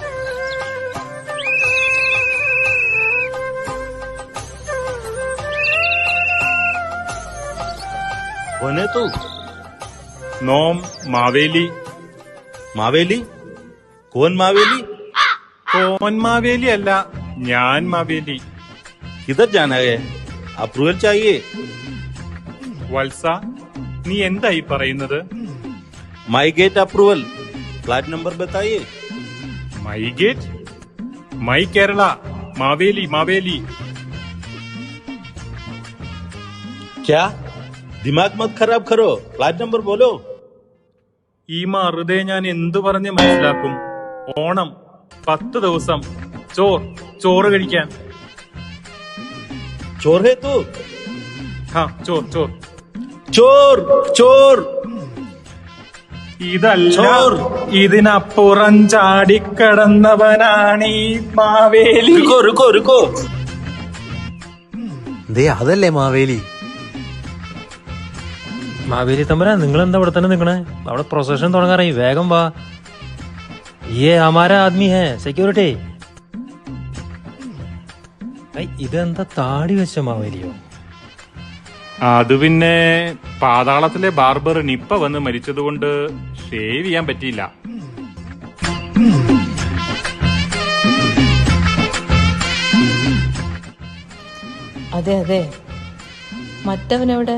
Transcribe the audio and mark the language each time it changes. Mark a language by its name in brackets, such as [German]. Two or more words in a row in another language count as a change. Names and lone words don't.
[Hindi] നോം മാവേലി. മാവേലി? കോൻ മാവേലി? [Malayalam] കോൻ മാവേലി അല്ല, ഞാൻ മാവേലി. [Hindi] किधर जाना है? अप्रूवल चाहिए? [Malayalam] വത്സ, നീ എന്തായി പറയുന്നത്? [Hindi] माई गेट अप्रूवल. फ्लैट नंबर बताइए. [English] My Gate? My Kerala. [Malayalam] മാവേലി മാവേലി. [Hindi] क्या? दिमाग मत खराब करो. फ्लैट नंबर बोलो. [Malayalam] ഈ മറുതെ ഞാൻ എന്തു പറഞ്ഞ് മനസ്സിലാക്കും? ഓണം 10 ദിവസം ചോറ് കഴിക്കാൻ. [Hindi] चोर है तू? [Malayalam] ചോർ. [Hindi] चोर चोर. [Malayalam] ഇതല്ല, ചോർ. ഇതിനപ്പുറം ചാടിക്കടന്നവനാണ് ഈ മാവേലി. [Hindi] रुको रुको रुको. [Malayalam] അതല്ലേ മാവേലി? മാവേലി തമ്പുരാൻ, നിങ്ങൾ എന്താ ഇവിടെ തന്നെ നിൽക്കണേ? അവിടെ പ്രൊസഷൻ തുടങ്ങാറായി, വേഗം വാ. [Hindi] ये हमारा आदमी है, सिक्योरिटी. [Malayalam] ഇതെന്താ താടി വെച്ച മാവേലിയോ? അത് പിന്നെ പാതാളത്തിലെ ബാർബർ നിപ്പ വന്ന് മരിച്ചതുകൊണ്ട് ഷേവ് ചെയ്യാൻ പറ്റിയില്ല. അതെ അതെ, മറ്റവനെവിടെ?